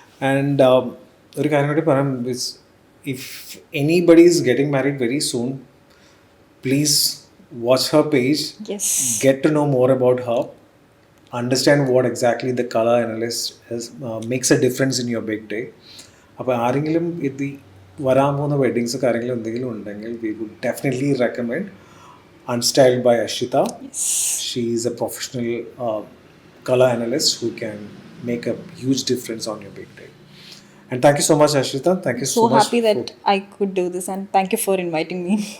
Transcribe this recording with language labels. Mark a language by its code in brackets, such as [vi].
[en] And [ml] ഒരു കാര്യം കൂടി പറയാം, [en] if anybody is getting married very soon, please watch her page. Yes. Get to know more about her. Understand what exactly the color analyst is, makes a difference in your big day. [ml] അപ്പോൾ ആരെങ്കിലും ഇത് വരാൻ പോകുന്ന weddings കാര്യങ്ങളും എന്തെങ്കിലും ഉണ്ടെങ്കിൽ [en] we would definitely recommend Unstyled by Ashita. Yes. She is a professional color analyst who can make a huge difference on your big day. And thank you so much, Ashita. Thank you so much. So happy that I could do this, and thank you for inviting me.